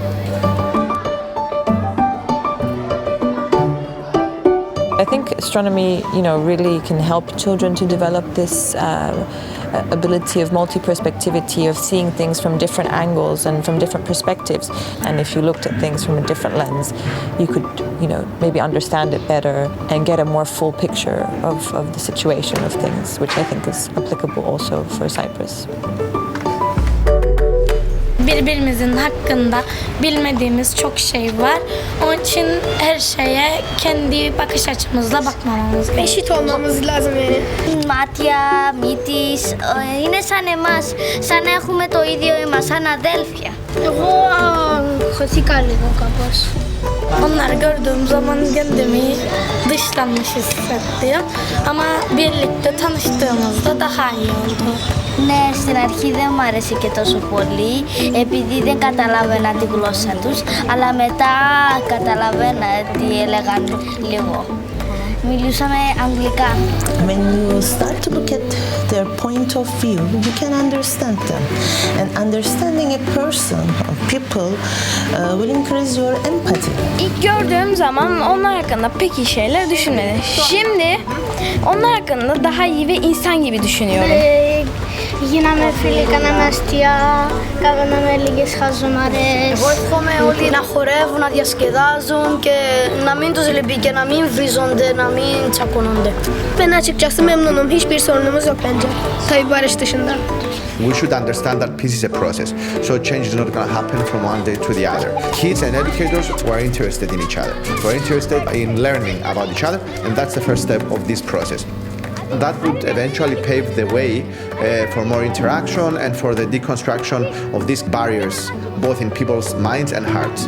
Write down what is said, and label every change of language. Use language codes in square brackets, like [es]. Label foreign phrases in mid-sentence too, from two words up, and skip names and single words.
[en] I think astronomy, really can help children to develop this ability of multi-perspectivity, of seeing things from different angles and from different perspectives. And if you looked at things from a different lens, you could, maybe understand it better and get a more full picture of the situation of things, which I think is applicable also for Cyprus. [tr] Birbirimizin hakkında bilmediğimiz çok şey var. Onun için her şeye kendi bakış açımızla bakmamamız gerekiyor. Eşit olmamız lazım yani. [el] Μάτια, μύτης, είναι σαν εμάς, σαν να έχουμε το ίδιο εμάς, σαν αδέλφια. Εγώ χωθήκα λίγο κάπως. [tr] Onları gördüğüm zaman kendimi dışlanmış hissettim. Ama birlikte tanıştığımızda daha iyi oldu. [el] Ναι, στην αρχή δεν μου άρεσε και τόσο πολύ, επειδή δεν καταλάβαινα τη γλώσσα τους, αλλά μετά καταλαβαίνα τι έλεγαν λίγο. Μιλούσαμε αγγλικά. [en] When you start to look at their point of view, you can understand them. And understanding a person or people will increase your empathy. [tr] İlk gördüğüm zaman onlar hakkında pek iyi şeyler düşünmedim. Şimdi onlar hakkında daha iyi ve insan gibi düşünüyorum. [el] Γίναμε φίλοι, κάναμε αστεία, κάναμε λίγες χαζομαρές. Εγώ εύχομαι όλοι να χορεύουν, να διασκεδάζουν και να μην τους λυπεί και να μην βρίζονται, να μην τσακώνονται. [tr] Ben açıkçası memnunum. Hiçbir sorunumuz yok bence. Tabii barış dışında. [en] We should understand that peace is a process, so change is not going to happen from one day to the other. Kids and educators were interested in each other, were interested in learning about each other, and that's the first step of this process. that would eventually pave the way for more interaction and for the deconstruction of these barriers, both in people's minds and hearts.